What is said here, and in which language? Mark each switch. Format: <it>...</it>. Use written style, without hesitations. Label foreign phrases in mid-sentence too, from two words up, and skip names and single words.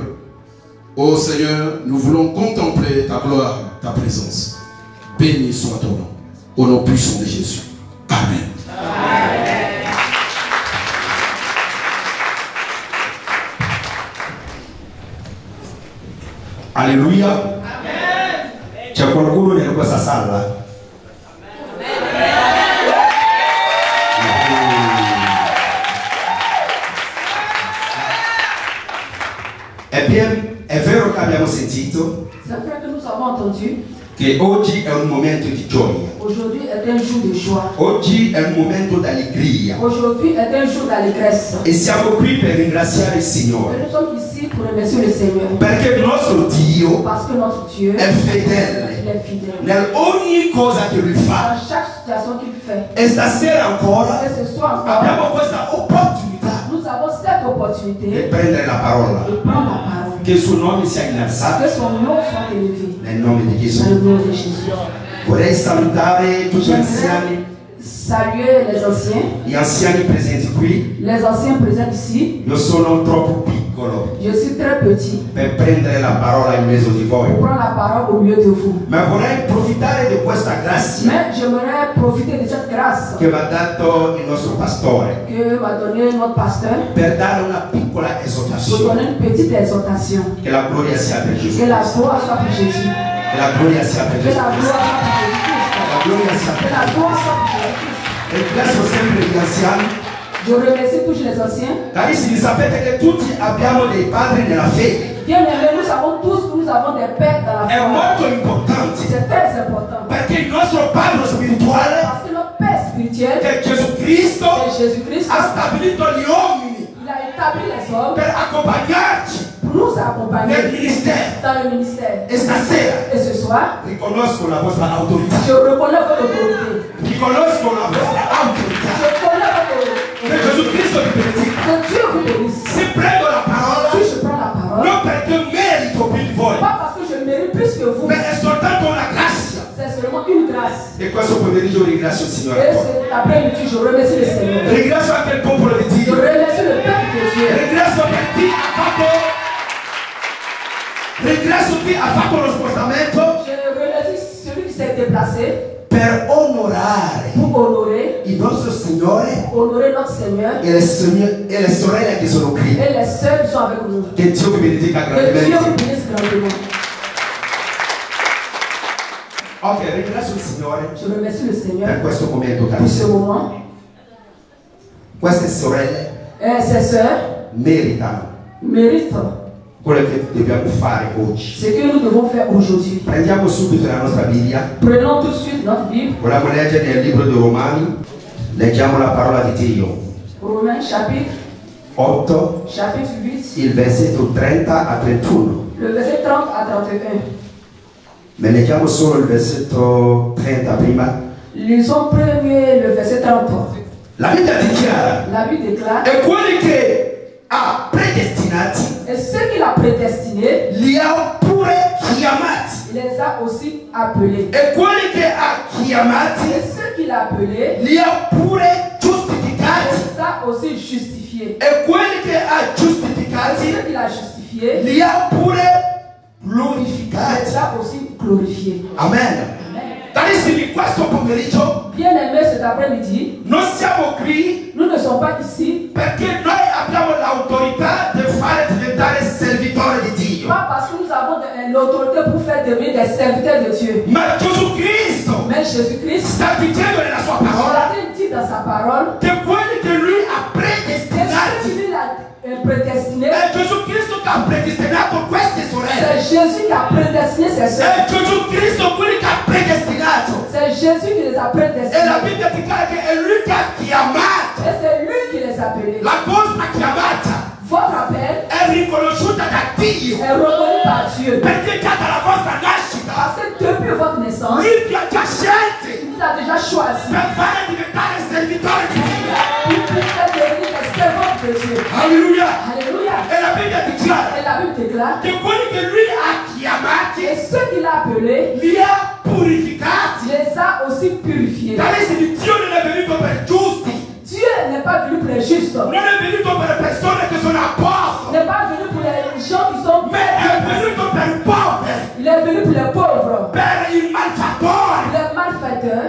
<fr>Ô Seigneur, nous voulons contempler ta gloire, ta présence. Béni soit ton nom, au nom puissant de Jésus. Amen. Amen. Alléluia. Amen. Chakwakuru ni kwa sasala. Eh bien,</fr> <it>è vero che abbiamo sentito</it> <fr>c'est vrai que nous avons entendu</fr> <it>che oggi è un momento di gioia.</it> <fr>Aujourd'hui est un jour de joie.</fr> <it>Oggi è un momento d'allegria.</it> <fr>Aujourd'hui est un jour d'allégresse.</fr> <it>E siamo qui per ringraziare il Signore.</it> <fr>Et nous sommes ici pour remercier le Seigneur.</fr> <it>Perché il nostro Dio</it> <fr>Parce que notre Dieu</fr> <it>è fedele.</it> <fr>il est fidèle.</fr> <it>Nel ogni cosa che lui fa.</it> <fr>Dans chaque situation qu'il fait.</fr> <it>E stasera ancora</it> <fr>Et ce soir encore,</fr> <it>abbiamo questa opportunità</it> <fr>nous avons cette</fr> <it>di</it> <fr>opportunité</fr> <it>prendere la parola.</it> <fr>de prendre la parole. Que son</fr> <it>nome sia innalzato</it> <fr>Que son nom soit élevé.</fr> <it>nel nome di Gesù.</it> <fr>Dans le nom de Jésus.</fr> <it>Vorrei salutare tutti gli anziani,</it> <fr>J'aimerais saluer les anciens.</fr> <it>gli anziani presenti qui.</it> <fr>Les anciens présents ici.</fr> <it>Io sono troppo piccolo</it> <fr>Je suis très petit</fr> <it>per prendere la parola in mezzo di voi,</it> <fr>pour prendre la parole au milieu de vous.</fr> <it>ma vorrei approfittare di questa grazia</it> <fr>Mais j'aimerais profiter de cette grâce</fr> <it>che mi ha dato il nostro pastore</it> <fr>que m'a donné notre pasteur</fr> <it>per dare una piccola</it> <fr>pour</fr> <it>esortazione.</it> <fr>donner une petite exhortation.</fr> <it>Che la gloria sia per Gesù.</it> <fr>Que la gloire soit pour Jésus.</fr> <it>Che la gloria sia per</it> <fr>Que</fr> <it>Gesù.</it> <fr>la gloire soit pour Jésus.</fr> <it>La gloria sia</it> <fr>Que</fr> <it>per</it> <fr>la</fr> <it>Gesù.</it> <fr>gloire soit pour Jésus.</fr> <it>Ringrazio sempre gli anziani.</it> <fr>Je remercie tous les anciens.</fr> <it>Carissimi, sapete che tutti abbiamo dei padri nella fede.</it> <fr>Bien aimés, nous savons tous que nous avons des pères dans la</fr> <it>È</it> <fr>foi.</fr> <it>molto importante</it> <fr>C'est très important.</fr> <it>perché il nostro padre spirituale,</it> <fr>Parce que notre Père spirituel,</fr> <it>che è Gesù Cristo,</it> <fr>c'est Jésus-Christ,</fr> <it>ha stabilito gli uomini</it> <fr>il a établi les hommes</fr> <it>per accompagnarci</it> <fr>pour nous</fr> <it>nel</it> <fr>accompagner</fr> <it>ministero.</it> <fr>dans le ministère.</fr> <it>E stasera</it> <fr>Et ce soir,</fr> <it>riconosco la vostra autorità.</it> <fr>je reconnais votre autorité.</fr> <it>Riconosco la vostra autorità.</it> <fr>Je connais votre</fr> <it>Che</it> <fr>autorité.</fr> <it>Gesù Cristo vi benedica.</it> <fr>Que Dieu vous bénisse.</fr> <it>Se prendo la parola,</it> <fr>Si je prends la parole,</fr> <it>non perché merito più di voi,</it> <fr>pas parce que je mérite plus que vous,</fr> <it>ma è soltanto una grazia.</it> <fr>c'est seulement une grâce.</fr> <it>E questo pomeriggio ringrazio il Signore.</it> <fr>Et cet après-midi, je remercie le Seigneur.</fr> <it>Ringrazio anche il popolo di</it> <fr>Je</fr> <it>Dio.</it> <fr>remercie le peuple de Dieu.</fr> <it>Ringrazio chi ha fatto lo spostamento</it> <fr>Je remercie celui qui s'est déplacé</fr> <it>per onorare</it> <fr>pour honorer,</fr> <it>il nostro Signore</it> <fr>honorer notre Seigneur</fr> <it>e le sorelle che sono qui.</it> <fr>et les sœurs qui sont avec nous.</fr> <it>Che Dio vi benedica</it> <fr>Que Dieu vous</fr> <it>grandemente.</it> <fr>bénisse grandement.</fr> <it>Ok, ringrazio il Signore</it> <fr>Je remercie le</fr> <it>per</it> <fr>Seigneur</fr> <it>questo momento,</it> <fr>pour ce</fr> <it>carissimi.</it> <fr>moment.</fr> <it>Queste sorelle</it> <fr>Et ces sœurs</fr> <it>meritano</it> <fr>méritent</fr> <it>quello che dobbiamo fare oggi.</it> <fr>ce que nous devons faire aujourd'hui.</fr> <it>Prendiamo subito la nostra Bibbia.</it> <fr>Prenons tout de suite notre Bible,</fr> <it>Vogliamo leggere nel libro di Romani. Leggiamo la parola di Dio.</it> <fr>Romains chapitre 8, 8,</fr> <it>il versetto 30 a 31.</it> <fr>le verset 30 à 31.</fr> <it>Ma leggiamo solo il versetto 30 prima.</it> <fr>Lisons premier le verset 30.</fr> <it>La Bibbia dichiara:</it> <fr>La Bible déclare,</fr> <it>e quelli che ha predestinati</it> <fr>et ceux qu'il a prédestinés,</fr> <it>li ha pure chiamati.</it> <fr>il les a aussi appelés.</fr> <it>E quelli che ha chiamati</it> <fr>Et ceux qu'il a appelés,</fr> <it>li ha pure</it> <fr>il</fr> <it>giustificati.</it> <fr>les a aussi justifiés.</fr> <it>E quelli che ha</it> <fr>Et</fr> <it>giustificati</it> <fr>ceux qu'il a justifiés,</fr> <it>li ha pure</it> <fr>il</fr> <it>glorificati.</it> <fr>les a aussi glorifiés.</fr> <it>Amen.</it> <fr>Amen.</fr> <it>Carissimi, questo pomeriggio</it> <fr>Bien aimés, cet après-midi,</fr> <it>non siamo qui</it> <fr>nous ne sommes pas ici,</fr> <it>perché noi abbiamo l'autorità di fare diventare servitori di Dio.</it> <fr>pas parce que nous avons l'autorité pour faire devenir des serviteurs de Dieu.</fr> <it>Ma Gesù Cristo</it> <fr>Mais Jésus-Christ,</fr> <it>sta dicendo nella sua</it> <fr>il</fr> <it>parola</it> <fr>a dit dans sa parole,</fr> <it>che quelli che lui ha</it> <fr>que ceux</fr> <it>predestinati,</it> <fr>qu'il a prédestinés,</fr> <it>è Gesù Cristo che ha predestinato queste sorelle.</it> <fr>c'est Jésus qui a prédestiné ces</fr> <it>È</it> <fr>sœurs.</fr> <it>Gesù Cristo quelli che ha predestinato.</it> <fr>C'est Jésus qui les a</fr> <it>E la</it> <fr>prédestinés.</fr> <it>Bibbia dichiara che è lui che ha chiamato.</it> <fr>Et c'est lui qui les a appelés.</fr> <it>La vostra chiamata</it> <fr>Votre appel</fr> <it>è riconosciuta da Dio.</it> <fr>est reconnu par Dieu.</fr> <it>Perché già dalla vostra nascita</it> <fr>Parce que depuis votre naissance,</fr> <it>lui vi ha già scelti</it> <fr>il vous a déjà choisi</fr> <it>per fare diventare servitori di Dio.</it> <fr>pour faire devenir des servants de Dieu.</fr> <it>Alleluia.</it> <fr>Alléluia.</fr> <it>E la Bibbia dichiara</it> <fr>Et la Bible déclare,</fr> <it>che quelli che lui ha chiamati</it> <fr>et ceux qu'il a appelés,</fr> <it>li ha purificati.</it> <fr>les a aussi purifiés.</fr> <it>Carissimi, Dio non è venuto per giusti,</it> <fr>Dieu n'est pas venu pour les justes.</fr> <it>non è venuto per persone che sono a posto,</it> <fr>Il n'est pas venu pour les gens qui sont</fr> <it>ma è venuto per i poveri,</it> <fr>Il est venu pour les pauvres,</fr> <it>per i malfattori.</it> <fr>les malfaiteurs.</fr>